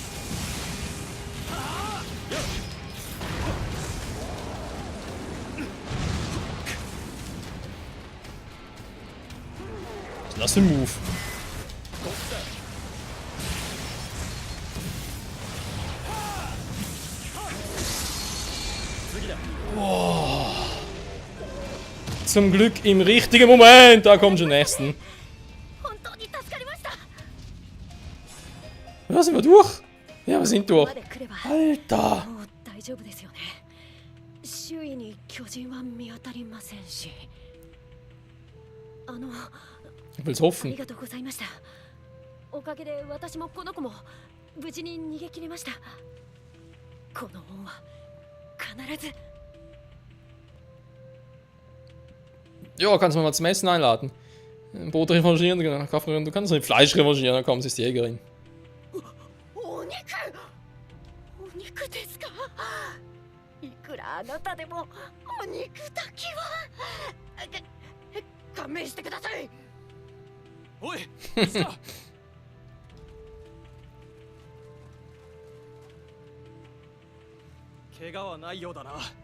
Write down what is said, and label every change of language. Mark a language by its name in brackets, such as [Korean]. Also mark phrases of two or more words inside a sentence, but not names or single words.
[German] Was ist das für ein Move? Oh. Zum Glück im richtigen Moment. Da kommt schon nächsten. [Japanese] 本当に助かりました。 [German] Ja, sind wir durch? Ja, wir sind [Japanese] ここ [German] durch. [Japanese] まで来れば [German] Alter. [Japanese] もう大丈夫ですよね。周囲に巨人は見当たりませんし。 [German] Ich will's [Japanese] あ [German] hoffen. [Japanese] りがとうございました。おかげで私もこの子も無事に逃げ切りました。この恩は必ず。 [German] Ja, kannst du mal zum Essen einladen. Ein Brot revanchieren, du kannst nicht Fleisch revanchieren, dann kommst du, ist die Jägerin. [Japanese] お肉お肉ですか？いくらあなたでもお肉だけは勘弁してください。おいいつだ怪我はないようだな。